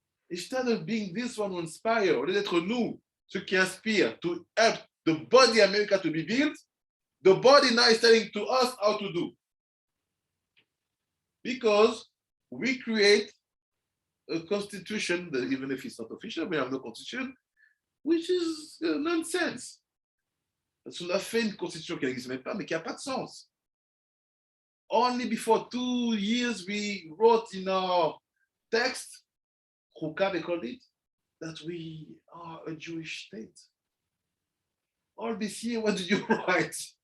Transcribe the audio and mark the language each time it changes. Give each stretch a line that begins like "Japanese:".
English: Instead of being this one who inspire,
French: au lieu d'être nous, ceux qui inspirent,
English: to help the body America to be built, the body now is telling to us how to do. Because we create a constitution, that even if it's not official, we have no constitution, which is nonsense.
French: Parce qu'on a fait une constitution qui n'existe même pas, mais qui n'a pas de sens.
English: Only before 2 years, we wrote in our text, Chukah, they called it, that we are a Jewish state. All this year, what did you write?